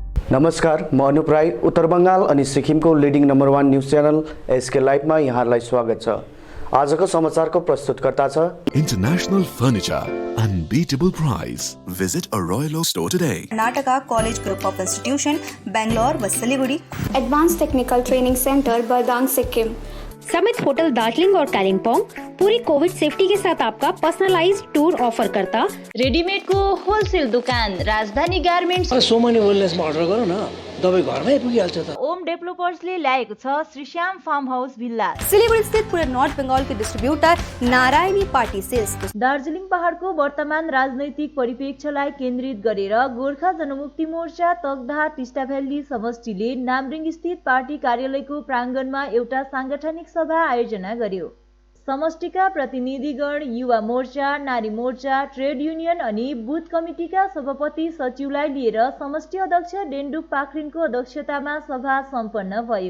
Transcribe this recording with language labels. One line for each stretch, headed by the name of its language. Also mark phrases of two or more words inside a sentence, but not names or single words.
Nepali: नमस्कार, म अनुप राई। उत्तर बंगाल अनि सिक्किमको लिडिङ नम्बर 1 न्यूज च्यानल एसके लाइभमा यहाँलाई स्वागत छ। आजको समाचारको प्रस्तुतकर्ता छ
English: International Furniture, unbeatable price. Visit a Royal Oak store today.
Hindi: कर्नाटका कॉलेज ग्रुप ऑफ इंस्टीट्यूशन बेंगलोर व सिलीगुड़ी, एडवांस टेक्निकल ट्रेनिंग सेंटर बरदांग सिक्किम, समिट होटल दार्जिलिंग और कालिम्पोंग पूरी कोविड सेफ्टी के साथ आपका पर्सनलाइज्ड टूर ऑफर करता। रेडीमेड को होलसेल दुकान राजधानी गार्मेन्ट्स।
Nepali: सोमनी वेलनेसमा अर्डर गरौँ न, तपाईँ घरमै पुगिहाल्छ त। ओम डेभलपर्सले ल्याएको छ श्रीश्याम फार्म हाउस भिल्ला।
Hindi: सिलीगुड़ी स्थित पूरे नॉर्थ बंगाल के डिस्ट्रीब्यूटर नारायणी पार्टी सेल्स।
Nepali: दार्जिलिङ पहाडको वर्तमान राजनैतिक परिप्रेक्ष्यलाई केन्द्रित गरेर गोर्खा जनमुक्ति मोर्चा तकदाह टिस्टा भ्याली समष्टिले नामरिङ स्थित पार्टी कार्यालयको प्राङ्गणमा एउटा सांगठनिक सभा आयोजना गर्यो। समष्टिका प्रतिनिधिगण, युवा मोर्चा, नारी मोर्चा, ट्रेड युनियन अनि बुथ कमिटीका सभापति सचिवलाई लिएर समष्टि अध्यक्ष डेन्डुप पाखरिनको अध्यक्षतामा सभा सम्पन्न भयो।